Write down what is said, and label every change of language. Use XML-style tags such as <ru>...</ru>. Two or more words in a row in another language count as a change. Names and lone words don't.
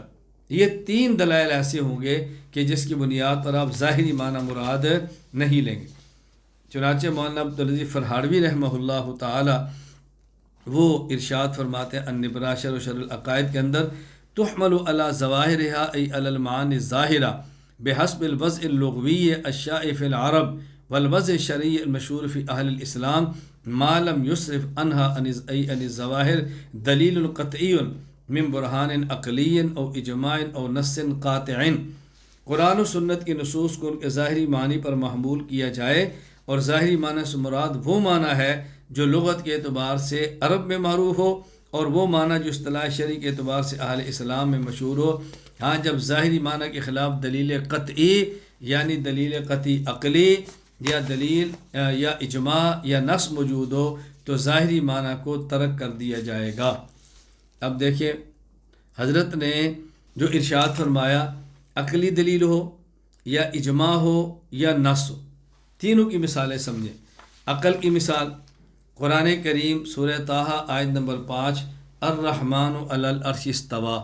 <ur>یہ 3 دلائل ایسے ہوں گے کہ جس کی بنیاد پر آپ ظاہری معنی مراد نہیں لیں گے۔ چنانچہ مولانا عبدالعزیز فرہاڑوی رحمہ اللہ تعالی وہ ارشاد فرماتے ہیں النبرہ شرح شرح العقائد کے اندر،</ur> <ar>تحمل علی ظواہرها ای علی المعانی الظاہرہ بحسب الوضع اللغوی الشائع فی العرب والوضع الشرعی المشہور فی اہل الاسلام ما لم یصرف عنها ای عن الظواہر دلیل قطعی من برہان عقلی او اجماع او نص قاطع۔</ar> <ur>قرآن و سنت کی نصوص کو ان کے ظاہری معنی پر محمول کیا جائے، اور ظاہری معنی سے مراد وہ معنی ہے جو لغت کے اعتبار سے عرب میں معروف ہو، اور وہ معنی جو اصطلاح شرعی کے اعتبار سے اہل اسلام میں مشہور ہو۔ ہاں جب ظاہری معنی کے خلاف دلیل قطعی یعنی دلیل قطعی عقلی یا دلیل یا اجماع یا نص موجود ہو تو ظاہری معنی کو ترک کر دیا جائے گا۔ اب دیکھیں حضرت نے جو ارشاد فرمایا، عقلی دلیل ہو یا اجماع ہو یا نص ہو، تینوں کی مثالیں سمجھیں۔ عقل کی مثال قرآن کریم سورہ طٰہٰ آیت نمبر 5</ur> <ar>الرحمن علی العرش استویٰ۔</ar>